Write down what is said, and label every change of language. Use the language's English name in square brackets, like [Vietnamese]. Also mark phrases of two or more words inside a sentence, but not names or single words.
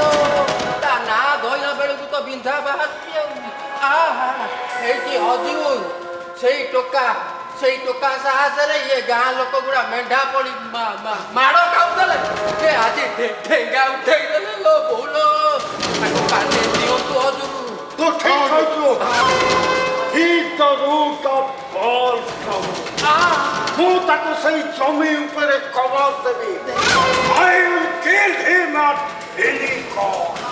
[Odia] ତା ନାଁ ଧଇଲା ବେଳକୁ ତ ବିନ୍ଧା ବାହାରୁଛି ଆଉ। ଏଇଠି ହଜୁର ସେଇ ଟୋକା ସେଇ ଟୋକା ସାହସରେ ଇଏ ଗାଁ ଲୋକ ଗୁଡ଼ା ମେଣ୍ଢା ପଡ଼ି ମାଡ଼ ଖାଉଥିଲେ ସେ ଆଜି ଢେଙ୍ଗା ଉଠେଇ ଦେଲେ ଲୋ ବୋଉଲ ତାକୁ କାଟି ଦିଅନ୍ତୁ ହଜୁର। ତୁ ଠିକ କହିଛୁ। [English] He's the root of all trouble. [Odia] ମୁଁ ତାକୁ ସେଇ ଜମି ଉପରେ କବର ଦେବି। [English] I will kill him at any cost.